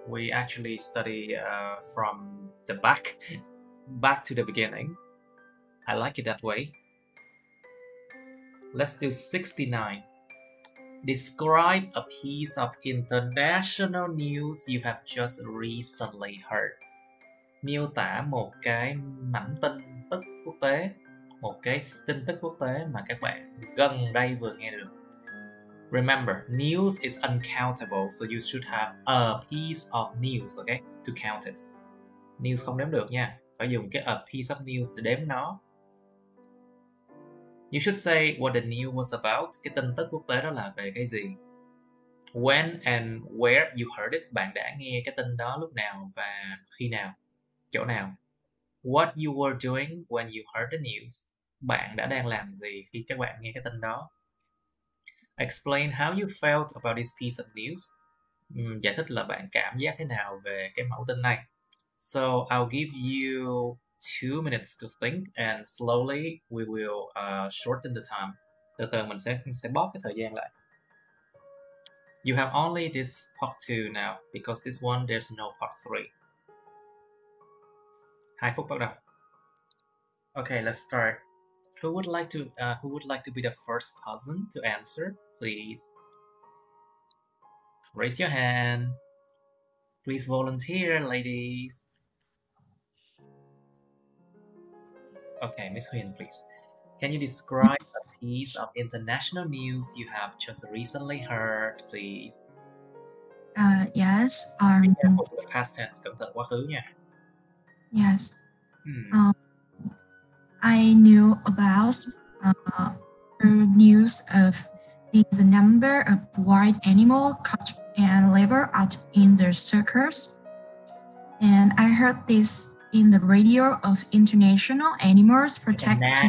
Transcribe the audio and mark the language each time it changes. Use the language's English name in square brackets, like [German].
[English] We actually study from the back to the beginning. I like it that way. Let's do 69. Describe a piece of international news you have just recently heard. [Vietnamese] Miêu tả một cái mảnh tin tức quốc tế, một cái tin tức quốc tế mà các bạn gần đây vừa nghe được. [English] Remember, news is uncountable, so you should have a piece of news, okay, to count it. [Vietnamese] News không đếm được nha, phải dùng cái [English] a piece of news [Vietnamese] để đếm nó. [English] You should say what the news was about. [Vietnamese] Cái tin tức quốc tế đó là về cái gì. [English] When and where you heard it. [Vietnamese] Bạn đã nghe cái tin đó lúc nào và khi nào, chỗ nào. [English] What you were doing when you heard the news. [Vietnamese] Bạn đã đang làm gì khi các bạn nghe cái tin đó. [English] Explain how you felt about this piece of news. [Vietnamese] Giải thích là bạn cảm giác thế nào về cái mẫu tin này. [English] So I'll give you 2 minutes to think, and slowly we will shorten the time. [Vietnamese] Từ từ mình sẽ bóp cái thời gian lại. [English] You have only this part 2 now, because this one there's no part 3. [Vietnamese] 2 phút bắt đầu. [English] Okay, let's start. Who would like to be the first person to answer, please? Raise your hand. Please volunteer, ladies. Okay, Miss Huyền, please. Can you describe a piece of international news you have just recently heard, please? Yes. Be careful with the past tense, [Vietnamese] cẩn thận quá khứ nha. [English] Yes. I knew about the news of the number of wild animals caught and labeled out in the circus. And I heard this in the radio of International Animals Protection.